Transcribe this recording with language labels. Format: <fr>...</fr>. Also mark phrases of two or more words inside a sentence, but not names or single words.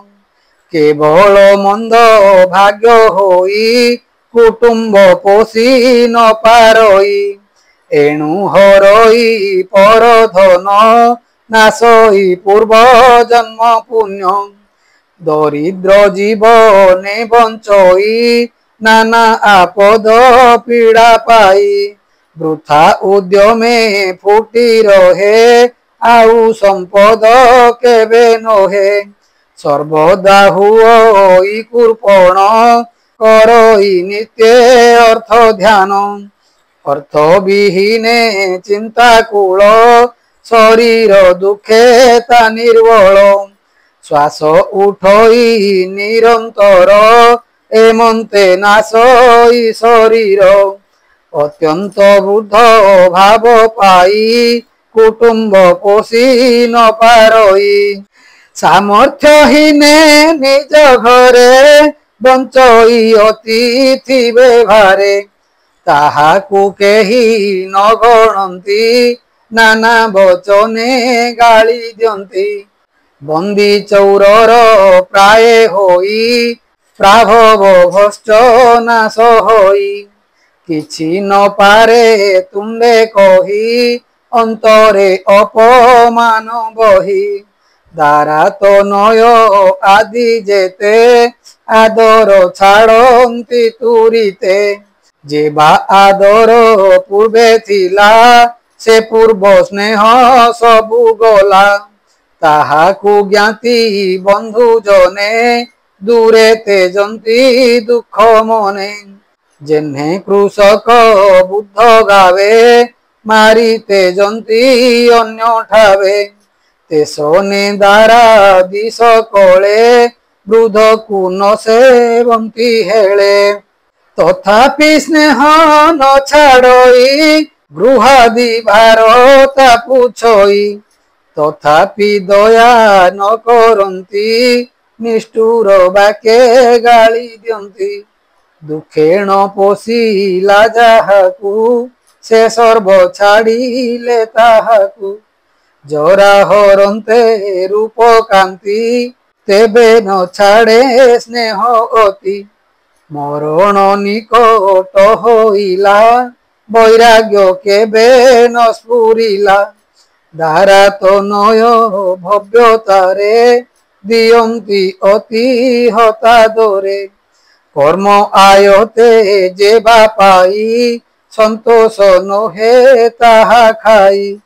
<or>କେବଳ ମନ୍ଦ ଭାଗ୍ୟ ହୋଇ କୁଟୁମ୍ବ ପୋଷି ନ ପାରଇ। ଏଣୁ ହରଇ ପର ଧନ ନାଶଇ ପୂର୍ବ ଜନ୍ମ ପୁଣ୍ୟ। ଦରିଦ୍ର ଜୀବନେ ବଞ୍ଚଇ ନାନା ଆପଦ ପୀଡ଼ା ପାଇ ବୃଥା ଉଦ୍ୟମେ ଫୁଟି ରହେ ଆଉ ସମ୍ପଦ କେବେ ନହେ ସର୍ବଦା ହୁଇ କୁର୍ପଣ କରଇ ନିତ୍ୟ ଅର୍ଥ ଧ୍ୟାନ ଅର୍ଥ ବିହୀନେ ଚିନ୍ତା କୂଳ ଶରୀର ଦୁଖେ ତା ନିର୍ବଳ ଶ୍ୱାସ ଉଠଇ ନିରନ୍ତର ଏମନ୍ତେ ନାଶଇ ଶରୀର ଅତ୍ୟନ୍ତ ବୁଦ୍ଧ ଭାବ ପାଇ କୁଟୁମ୍ବ ପୋଷି ନ ପାରଇ ସାମର୍ଥ୍ୟହୀନେ ନିଜ ଘରେ ବଞ୍ଚଇ ଅତିଥି ବ୍ୟବହାରେ ତାହାକୁ କେହି ନ ଗଣତି ନାନା ବଚନେ ଗାଳି ଦିୟନ୍ତି ବନ୍ଦୀ ଚୌରର ପ୍ରାୟ ହୋଇ ପ୍ରାଭବ ଭ୍ରଷ୍ଟ ନାଶ ହୋଇ କିଛି ନ ପାରେ ତୁମ୍ବେ କହି ଅନ୍ତରେ ଅପମାନ ବହି ଦାରା ତୋ ନୟ ଆଦି ଯେତେ ଆଦର ଛାଡ଼ତି ତୁରିତେ ଯେବା ଆଦର ପୂର୍ବେ ଥିଲା ସେ ପୂର୍ବ ସ୍ନେହ ସବୁ ଗଲା ତାହାକୁ ଜ୍ଞାତି ବନ୍ଧୁ ଜନେ ଦୂରେ ତେଜନ୍ତି ଦୁଖ ମନେ ଯେହ୍ନେ କୃଷକ ବୁଦ୍ଧ ଗାବେ ମାରି ତେଜନ୍ତି ଅନ୍ୟ ଠାବେ ତେସୋନେ ଦାରା ଦିଶ କଲେ ବୃଦ୍ଧ କୋ ନ ସେବନ୍ତି ହେଲେ ତଥାପି ସ୍ନେହ ନ ଛାଡ଼ଇ ଗୃହାଦି ଭାରତା ପୁଛଇ ତଥାପି ଦୟା ନ କରନ୍ତି ନିଷ୍ଠୁର ବାକେ ଗାଳି ଦିୟନ୍ତି ଦୁଖେଣ ପୋଷିଲା ଯାହାକୁ ସେ ସର୍ବ ଛାଡ଼ିଲେ ତାହାକୁ ଜରା ହରନ୍ତେ ରୂପ କାନ୍ତି ତେବେ ନ ଛାଡ଼େ ସ୍ନେହ ଅତି ମରଣ ନିକଟ ହୋଇଲା ବୈରାଗ୍ୟ କେବେ ନ ସ୍ଫୁରିଲା ଦାରା ତୋ ନୟ ଭବ୍ୟତାରେ ଦିୟନ୍ତି ଅତି ହତାଦରେ କର୍ମ ଆୟତେ ଯେବା ପାଇ ସନ୍ତୋଷ ନହେ ତାହା ଖାଇ</or>